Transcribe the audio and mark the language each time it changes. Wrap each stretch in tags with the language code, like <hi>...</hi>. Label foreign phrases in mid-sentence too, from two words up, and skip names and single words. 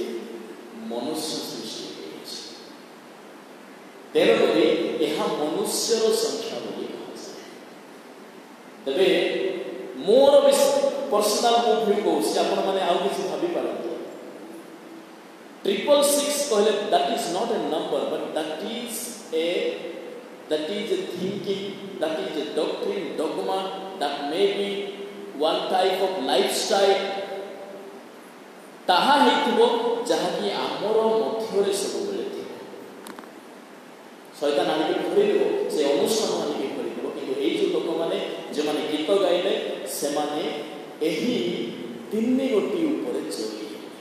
<or>ମନୁଷ୍ୟ ସୃଷ୍ଟି ହେଇଛି। ତେଣୁକରି ଏହା ମନୁଷ୍ୟର ସଂଖ୍ୟା ବୋଲି କୁହାଯାଏ। ତେବେ ମୋର ପର୍ସନାଲ ମୁଁ ଭ୍ୟୁ କହୁଛି, ଆପଣମାନେ ଆଉ କିଛି ଭାବିପାରନ୍ତି।</or> <en>666 କହିଲେ that is not a number, but that is a thinking, that is a doctrine, dogma, that may be one type of lifestyle।</en> <or>ତାହା ହେଇଥିବ ଯାହାକି ଆମର ମଧ୍ୟରେ ସବୁବେଳେ ଥିବ। ଶୈତାନ ଆଣିକି ଭରିଦେବ, ସେ ଅନୁଷ୍ଠାନ ଆଣିକି ଭରିଦେବ। କିନ୍ତୁ ଏଇ ଯେଉଁ ଲୋକମାନେ ଯେଉଁମାନେ ଗୀତ ଗାଇଲେ, ସେମାନେ ଏହି 3 ଗୋଟି ଉପରେ ଜୟୀ ହେଲେ।</or>